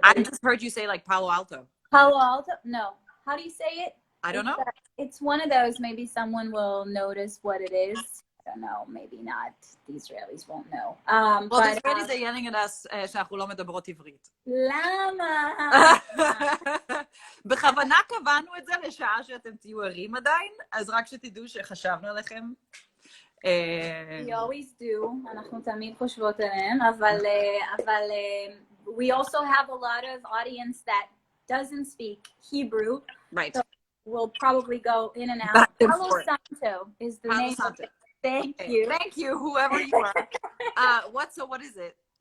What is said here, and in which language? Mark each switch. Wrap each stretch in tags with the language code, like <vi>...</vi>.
<en>I just heard you say like Palo Alto. Palo Alto? No. How do you say it? I don't know. It's one of those. Maybe someone will notice what it is. I don't know. Maybe not. The Israelis won't know. Well, the Israelis are yelling at us</en> <he>שאנחנו לא מדברות עברית. למה? בכוונה קבענו את זה לשעה שאתם תהיו ערים עדיין, אז רק שתדעו שחשבנו עליכם.</he> <en>We always do.</en> <he>אנחנו תמיד חושבות עליהם, אבל</he> <en>we also have a lot of audience that doesn't speak Hebrew. Right. So we'll probably go in and out. Palo Santo is the name of it. Thank you. Thank you, whoever you are. What is it?</en>